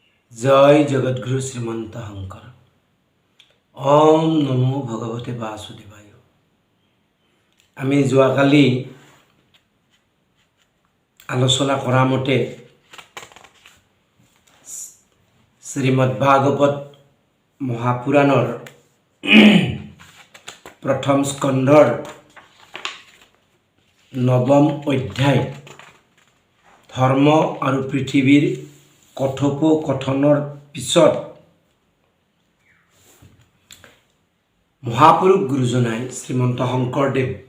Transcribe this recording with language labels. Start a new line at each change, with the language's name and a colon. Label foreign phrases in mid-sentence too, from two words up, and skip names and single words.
Sanskrit: जय जगद्गुरु श्रीमंत शंकर। ओम नमो भगवते वासुदेवाय।
Assamese: আমি যোৱাকালি আলোচনা কৰা মতে শ্রীমদ্ ভাগৱত মহাপুৰাণৰ প্ৰথম স্কন্ধৰ নৱম অধ্যায় ধৰ্ম আৰু পৃথিৱীৰ কথোপকথনৰ পিছত মহাপুৰুষ গুৰুজনাই শ্ৰীমন্ত শংকৰদেৱ